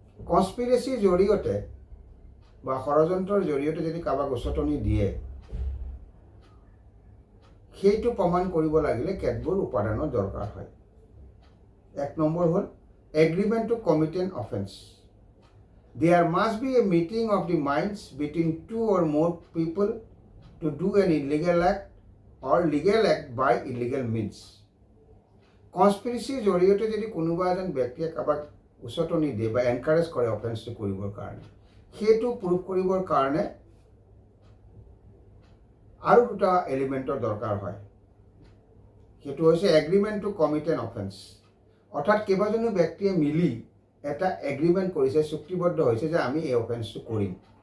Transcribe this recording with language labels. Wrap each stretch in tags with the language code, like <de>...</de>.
<as>কনস্পিৰেচিৰ জৰিয়তে বা ষড়যন্ত্ৰৰ জৰিয়তে যদি কাৰোবাক উচতনি দিয়ে, সেইটো প্ৰমাণ কৰিব লাগিলে কেতবোৰ উপাদানৰ দৰকাৰ হয়।</as> <en>1</en> <as>নম্বৰ হ'ল</as> <en>Agreement to commit an offence. There must be a meeting of the minds between 2 or more people to do an illegal act or legal act by illegal means.</en> <as>কনস্পিৰেচিৰ জৰিয়তে যদি কোনোবা এজন ব্যক্তিয়ে কাৰোবাক উচতনি দিয়ে বা এনকাৰেজ কৰে অফেন্সটো কৰিবৰ কাৰণে, সেইটো প্ৰুভ কৰিবৰ কাৰণে আৰু 2টা এলিমেণ্টৰ দৰকাৰ হয়। সেইটো হৈছে</as> <en>Agreement to commit an offence.</en> <as>অৰ্থাৎ কেইবাজনো ব্যক্তিয়ে মিলি এটা এগ্ৰিমেণ্ট কৰিছে, চুক্তিবদ্ধ হৈছে যে আমি এই অফেন্সটো কৰিম।</as>